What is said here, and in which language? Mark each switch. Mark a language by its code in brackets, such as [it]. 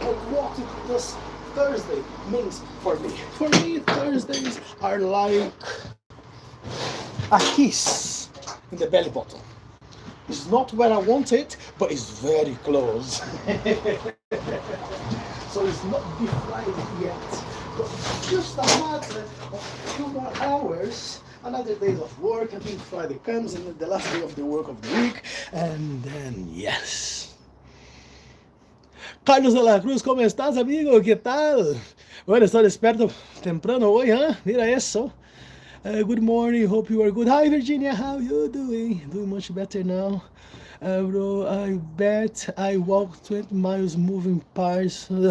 [en] What does Thursday means for me? For me, Thursdays are like a kiss in the belly button. It's not where I want it, but it's very close. it's not be Friday yet, but just a matter of 2 more hours. Another day of work, and then Friday comes, and then the last day of the work of the week, and then yes. [es] Carlos de la Cruz, ¿cómo estás, amigo? ¿Qué tal? Bueno, estoy despierto temprano hoy, ¿eh? Mira eso. [en] Good morning, hope you are good. Hi, Virginia, how you doing? Doing much better now. Bro, I bet I walked 20 miles moving parts.